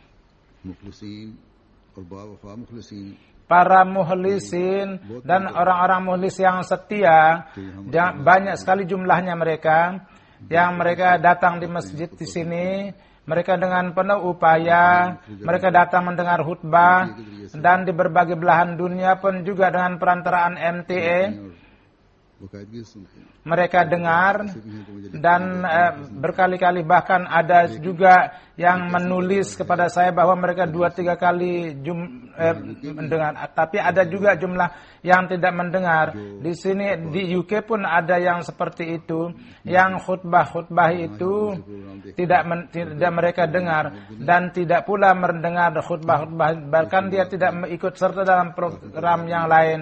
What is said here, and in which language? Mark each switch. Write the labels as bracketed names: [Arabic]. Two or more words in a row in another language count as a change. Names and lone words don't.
[Indonesian] Para mukhlisin dan orang-orang mukhlis yang setia, banyak sekali jumlahnya mereka, yang mereka datang di masjid di sini. Mereka dengan penuh upaya, mereka datang mendengar khutbah, dan di berbagai belahan dunia pun juga dengan perantaraan MTA. [Urdu] باقاعدگی سے سنتے ہیں. [Indonesian] mereka dengar dan berkali-kali, bahkan ada juga yang menulis kepada saya bahwa mereka 2-3 kali mendengar, tapi ada juga jumlah yang tidak mendengar. Di sini di UK pun ada yang seperti itu, yang khutbah itu tidak mereka dengar dan tidak pula mendengar khutbah, bahkan dia tidak ikut serta dalam program yang lain.